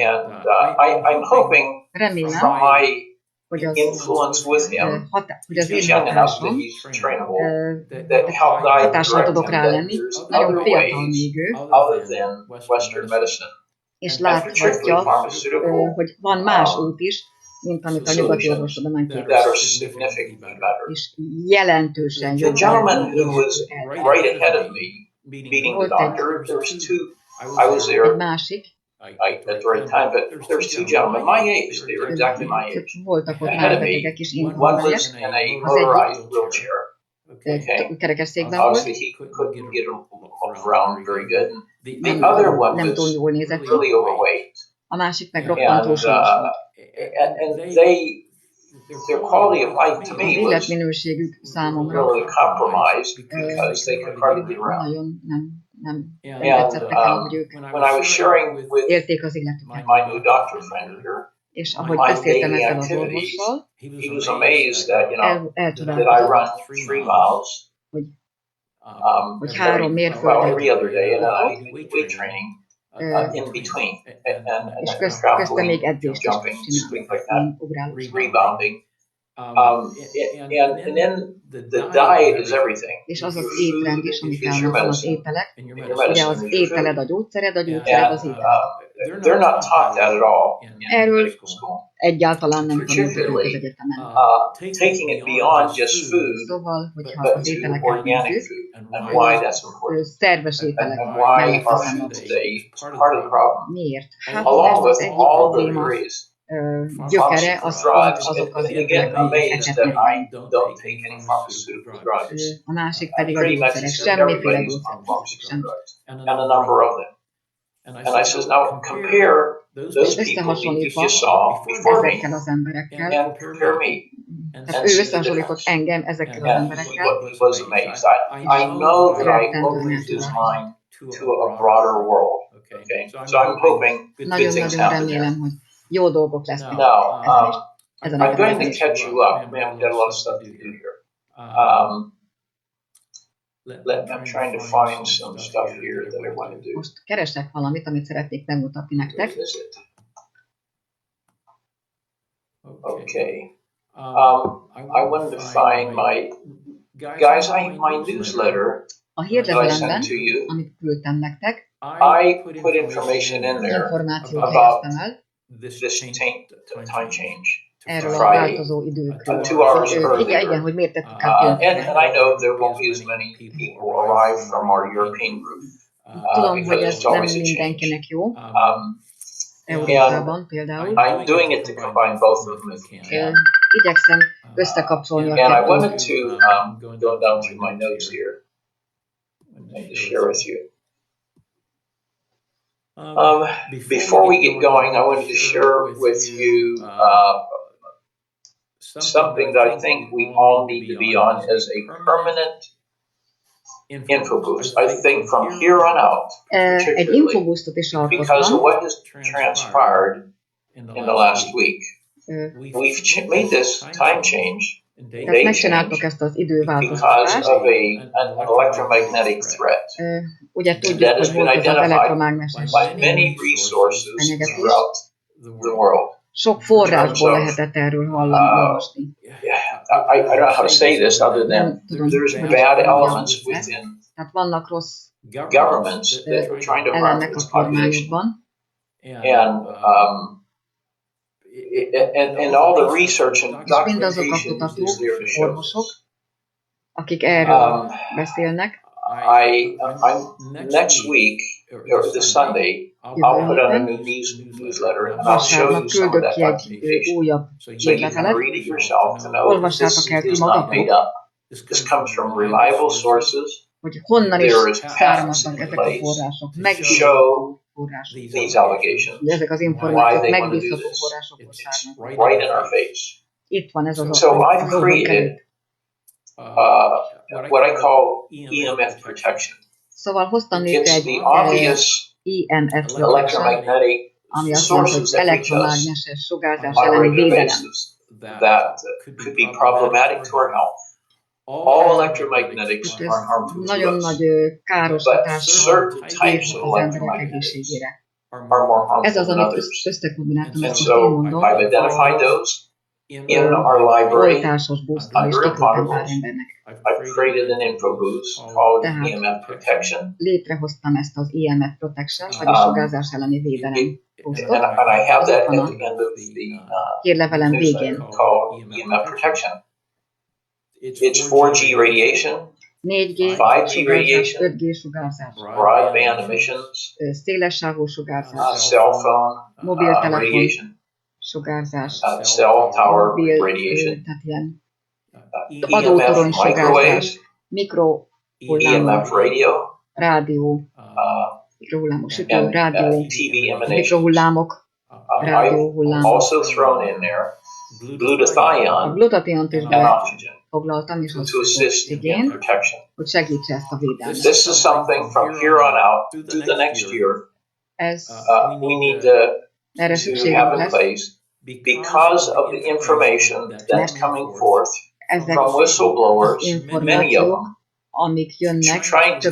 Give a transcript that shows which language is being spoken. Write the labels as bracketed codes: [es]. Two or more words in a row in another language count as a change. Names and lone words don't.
[hu] Remélem, hogy az én hatásom, hatással tudok rá lenni, nagyon fiatal még ő, és láthatja, hogy van más út is, mint amit a nyugati orvostudomány képvisel. És jelentősen jobb. [en] The gentleman who was right ahead of me, meeting the doctor, there's two. I was there [hu] Egy másik, [en] at the right time, but there's two gentlemen my age. They were exactly my age. [hu] voltak ott [en] Ahead of me, [hu] melbetegek is [en] one [hu] indulnak, [en] was in a motorized wheelchair. [hu] kerekesszékben volt, [en] Obviously, he couldn't get around very good. The other one [hu] nem túl [en] was [hu] jól nézett ki, [en] really overweight, [hu] a másik meg roppant túlsúlyos volt. [en] and their quality of life to [hu] Az [en] me was [hu] életminőségük számomra [en] really compromised because they could hardly get around. [hu] nagyon nem [en] And [hu] tetszett nekem, hogy ők [en] when I was sharing with [hu] élték az életüket. [en] my new doctor friend here, [hu] És ahogy [en] my [hu] beszéltem [en] daily [hu] ezzel az [en] activities, [hu] orvossal, [en] he was amazed that that I [hu] elcsodálkozott, [en] run 3 miles. [hu] hogy 3 [en] Well, every [hu] mérföldet [en] other day, and then I do weight training in between, and [hu] és közte [en] trampoline, [hu] még edzést is [en] jumping, things like that, [hu] csináltam, ugrálós. [en] rebounding. And then the diet is everything. [hu] És az az étrend is, amit [en] Is your [hu] elmondtam, az [en] medicine. [hu] ételek. [en] Your [hu] Ugye [en] medicine [hu] az [en] is your [hu] ételed a [en] food. [hu] gyógyszered, a gyógyszered [en] And [hu] az ételed. [en] they're not taught that at all in [hu] Erről [en] medical school. [hu] egyáltalán nem tanultuk az egyetemen. [en] Taking it beyond just food, [hu] Szóval, hogyha [en] but [hu] az [en] to [hu] ételeket [en] organic [hu] nézzük, [en] food, and why that's important. [hu] szerves ételek [en] And why [hu] mellett [en] our [hu] teszem [en] food [hu] azt. [en] today is part of the problem. [hu] Miért? Hát [en] Along [hu] ez az [en] with [hu] egyik [en] all the [hu] probléma [en] various [hu] gyökere, az pont [en] drugs, [hu] azok az [en] and again, [hu] ételek, [en] amazed [hu] amiket [en] that [hu] nem. [en] I don't take any pharmaceutical drugs. [hu] A másik pedig a [en] Pretty much [hu] gyógyszerek, [en] everybody [hu] semmiféle [en] uses [hu] gyógyszerek [en] pharmaceutical [hu] sem. [en] drugs, and a number of them. And I says, now compare those people that you saw before me, [hu] Ezekkel az emberekkel. [en] and compare me. [hu] Tehát ő összehasonlított engem ezekkel az [en] And [hu] emberekkel. [en] he was amazed. I know that I opened his mind to a broader world. Okay, so I'm hoping good things [hu] Nagyon-nagyon [en] happen there. [hu] remélem, hogy jó dolgok lesznek [en] Now, [hu] ezen [en] I'm going to [hu] is. [en] catch you up. Man, we've got a lot of stuff to do here. I'm trying to find some stuff here that I want to do. [hu] Most keresek valamit, amit szeretnék megmutatni nektek. [en] Where is it? Okay. I wanted to find guys, my newsletter [hu] A [en] that I [hu] hírlevelemben, [en] sent to you. [hu] amit küldtem nektek, [en] I put information in there [hu] információt [en] about [hu] helyeztem el [en] this time change. [hu] erről a [en] Friday. [hu] változó időkről. [en] 2 hours earlier. [hu] Igen, hogy miért tettük át [en] And [hu] péntekre. [en] I know there won't be as many people arrive from our European group. [hu] Tudom, hogy [en] Because [hu] ez [en] it's [hu] nem [en] always a change. [hu] mindenkinek jó, Um, Európában például. [en] I'm doing it to combine both of them if we can. [hu] Igyekszem összekapcsolni a [en] And I wanted [hu] kettőt. [en] to go down through my notes here and to share with you. Before we get going, I wanted to share with you something that I think we all need to be on as a permanent info boost. I think from here on out, [hu] Egy [en] particularly [hu] infobusztot is [en] because of [hu] alkottam. [en] what has transpired in the last week. We've made this time change, [hu] Tehát [en] day [hu] megcsináltuk [en] change, [hu] ezt az [en] because [hu] időváltoztatást. [en] of an electromagnetic threat [hu] Ugye tudjuk, hogy volt ez az elektromágneses [en] by many resources throughout the world. [hu] Sok forrásból lehetett erről hallani, olvasni. [en] I don't know how to say this other than there's bad elements within [hu] Tehát vannak rossz [en] governments that are trying to harm [hu] elemek a [en] this population. [hu] kormányokban, [en] and all the research and [hu] és mindazok a [en] documentation is [hu] kutatók, [en] there to show [hu] orvosok, [en] this. [hu] akik erről beszélnek, [en] I'm next week or this Sunday I'll put out a new newsletter and I'll show you [hu] vasárnap [en] some of [hu] küldök [en] that [hu] ki egy [en] documentation [hu] újabb [en] so you can [hu] hírlevelet. [en] read it yourself to know that [hu] Olvassátok [en] this [hu] el ti [en] is not [hu] magatok, [en] made up. This comes from reliable sources [hu] hogy honnan is [en] There is [hu] származnak [en] facts in [hu] ezek a [en] place [hu] források, [en] to [hu] megbízható [en] show [hu] források. [en] these allegations [hu] Ugye ezek az [en] why [hu] információk [en] they want to do [hu] megbízható [en] this. [hu] forrásokból származnak. [en] Right in our face. [hu] Itt van ez az [en] So I've [hu] az [en] created what I call EMF protection. [hu] Szóval hoztam létre [en] It's [hu] egy the obvious EMF protection, [en] electromagnetic [hu] ami azt jelenti, hogy [en] sources that reach us [hu] elektromágneses sugárzás [en] on a [hu] elleni [en] regular [hu] védelem. [en] basis that could be problematic to our health. All electromagnetics are harmful to [hu] Nagyon [en] us, [hu] nagy káros [en] but [hu] hatással [en] certain types of [hu] az emberek [en] electromagnetics [hu] egészségére. [en] are more [hu] Ez [en] harmful [hu] az, [en] than [hu] amit [en] others. [hu] összekombináltam, [en] And [hu] ezt most [en] so [hu] én mondom. [en] I've identified those in our library [hu] oltásos busztól is [en] under [hu] kiküldtem pár [en] imparables. [hu] embernek. [en] I've created an info booth called [hu] Tehát [en] EMF Protection. [hu] létrehoztam ezt az EMF Protection, vagyis sugárzás elleni védelem busztot. [en] And I have that at the end of the [hu] hírlevelem [en] newsletter [hu] végén. [en] called EMF Protection. It's 4G radiation, [hu] 4G 5G sugárzás, [en] radiation, [hu] 5G sugárzás, [en] broadband emissions, [hu] szélessávú sugárzás, [en] cell phone [hu] mobiltelefon [en] radiation, [hu] sugárzás, [en] cell tower [hu] mobil, [en] radiation, [hu] tehát ilyen [en] EMF [hu] adótorony [en] microwaves, [hu] sugárzás, mikrohullámok, [en] EMF radio, [hu] rádió, mikrohullámos sütő, [en] and [hu] rádió, [en] TV emanations. [hu] mikrohullámok, [en] I've [hu] rádióhullámok. [en] also thrown in there [hu] A [en] glutathione [hu] glutationt is [en] and oxygen [hu] befoglaltam, és az [en] to assist in [hu] oxigén, [en] protection. [hu] hogy segítse ezt a védelmet. [en] This is something from here on out through the next year [hu] Ez [en] we need [hu] erre [en] to [hu] szükségünk [en] have in [hu] lesz, [en] place because of the information that's coming forth [hu] ezek [en] from [hu] az [en] whistleblowers, many of [hu] információk, [en] them, [hu] amik jönnek [en] trying to